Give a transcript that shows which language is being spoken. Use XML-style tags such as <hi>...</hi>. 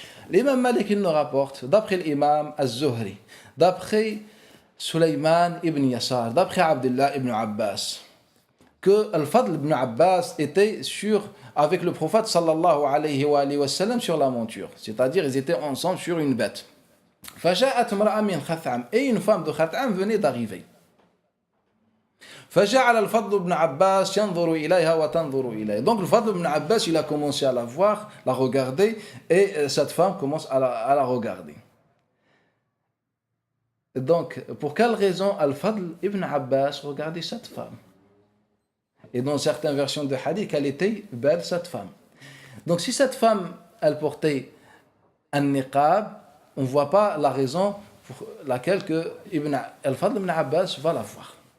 <fr>L'imam Malik nous rapporte, d'après l'imam Az-Zuhri, d'après Sulayman ibn Yasar, d'après Abdullah ibn Abbas, que Al-Fadl ibn Abbas était avec le prophète sallallahu alayhi wa sallam sur la monture, c'est-à-dire ils étaient ensemble sur une bête.</fr> <ar>فجاءت امرأة من خثعم,</ar> <fr>et une femme de Khath'am venait d'arriver.</fr> <ar>فجعل الفضل بن عباس ينظر إليها وتنظر إليه.</ar> <fr>Donc le Fadl ibn Abbas, il a commencé à la voir, la regarder, et cette femme commence à la regarder. Donc, pour quelle raison Al-Fadl ibn Abbas regardait cette femme? Et dans certaines versions de hadith, qu'elle était belle, cette femme. Donc, si cette femme, elle portait un niqab, on ne voit pas la raison pour laquelle Al-Fadl ibn Abbas va la voir.</fr>